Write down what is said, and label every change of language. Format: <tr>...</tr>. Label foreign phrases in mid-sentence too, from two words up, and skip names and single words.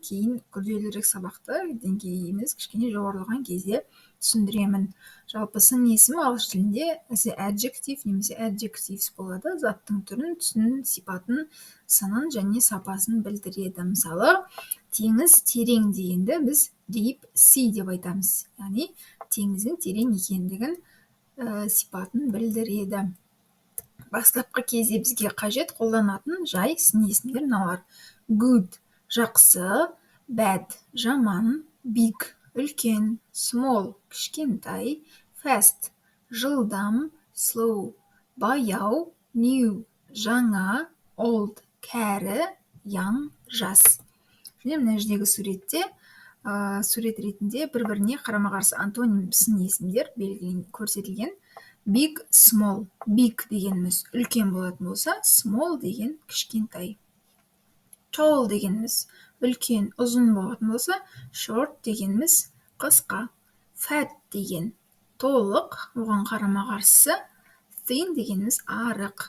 <kk>Кейін күрделірек сабақты деңгейіміз кішкене жоғарылаған кезде түсіндіремін. Жалпы сын есім ағылшын тілінде adjective немесе adjectives болады. Заттың түрін, түсін, сипатын, сынын және сапасын білдіреді. Мысалы, теңіз терең дегенді біз</kk> <en>deep sea</en> <kk>деп айтамыз. Яғни теңіздің терең екендігін сипатын білдіреді. Бастапқы кезде бізге қажет қолданатын жай сын есімдер мыналар: good жақсы, bad жаман, big үлкен, small кішкентай, fast жылдам, slow баяу, new жаңа, old кәрі, young жас. Және мына жердегі суретте сурет ретінде бір-біріне қарама-қарсы антоним сын есімдер көрсетілген.</kk> <en>Big, small.</en> <kk>Big дегеніміз үлкен болатын болса, small деген кішкентай. Tall дегеніміз үлкен, ұзын болатын болса, short дегеніміз қысқа. Fat деген толық, оған қарама-қарсы thin дегеніміз арық.</kk>